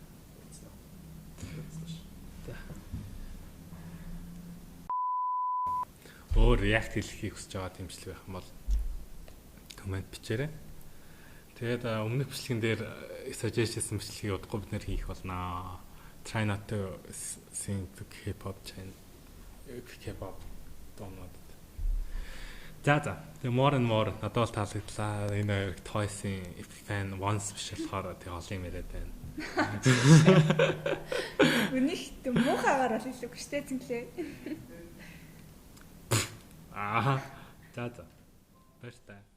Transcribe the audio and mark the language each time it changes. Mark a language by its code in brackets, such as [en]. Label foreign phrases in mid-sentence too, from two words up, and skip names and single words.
[mn] Өөр реакт хийхийг хүсэж байгаа дэмжлэг байх юм бол комент бичээрэй. Тэгээд өмнөх бичлэгэн дээр suggest хийсэн бичлэгийг удахгүй бид нэр хийх болноо. [en] Try not to sing the kpop chant. [mn] Kpop донод. За. Тэгээ [en] more and more [mn] надад бол таалагдлаа. Энэ хоёр Toys-ийн fan once биш болохоор тэгээ олон юм яриад байна. Үнийг тийм муухагаар бол хэлээгүй штэ зинлээ. За. Баяртай.